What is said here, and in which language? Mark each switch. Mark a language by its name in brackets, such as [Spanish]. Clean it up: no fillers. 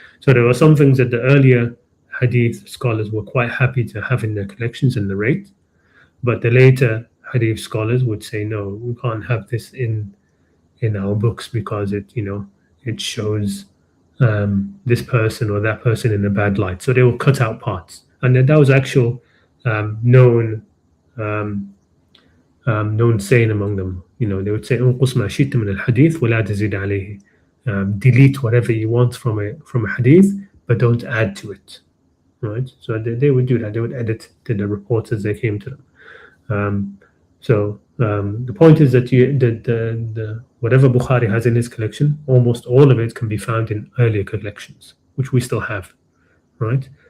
[English] So there were some things that the earlier hadith scholars were quite happy to have in their collections and narrate, but the later hadith scholars would say, no, we can't have this in our books because it shows this person or that person in a bad light. So they will cut out parts, and then that was actual known um, known saying among them. They would say, [Arabic] "انقص ما شئت من الحديث ولا تزيد عليه." [English] Delete whatever you want from a hadith, but don't add to it. Right? So they would do that. They would edit the reports as they came to them. The point is that the whatever Bukhari has in his collection, almost all of it can be found in earlier collections, which we still have, right?